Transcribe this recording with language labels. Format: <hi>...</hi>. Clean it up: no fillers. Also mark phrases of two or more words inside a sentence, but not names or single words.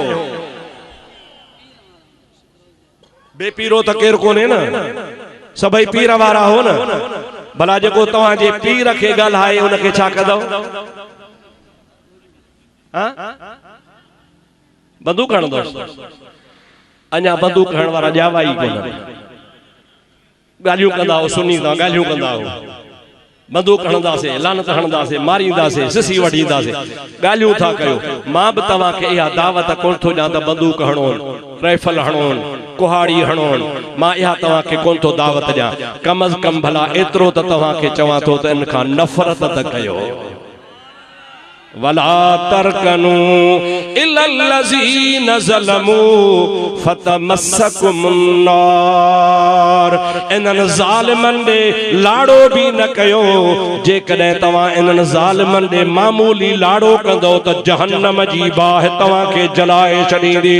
<sd>बेपीरो तो केर कोने ना, सभई पीर वारा हो ना। भला जेको तव्हां जे पीर खे ॻाल्हाए उनखे छा कंदो? बंदूक हणंदो? अञा बंदूक हणण वारा ॼावा ई कोन। ॻाल्हियूं कंदा हो, सुनी था ॻाल्हियूं कंदा हो। बंदूक हणंदासीं, लानत हणंदासीं, मारींदासीं, सिसी वठींदासीं, ॻाल्हियूं था कयो। मां बि तव्हांखे इहा दावत कोन थो ॾियां त बंदूक हणोन, राइफल हणोन, कुहाड़ी हणोन। मां इहा तव्हांखे कोन थो दावत ॾियां। कम अज़ कम भला एतिरो त तव्हांखे चवां थो त इन खां नफ़रत त कयो।</sd> <ar>ولا تركنوا إلى الذين ظلموا فتمسكم النار.</ar> <sd>इन्हनि ज़ालिमनि ॾे लाड़ो भी न कयो। जेकॾहिं तव्हां इन्हनि ज़ालिमनि ॾे मामूली लाड़ो कंदो त जहन्नम जी बाहि तव्हांखे जलाए छॾींदी।</sd>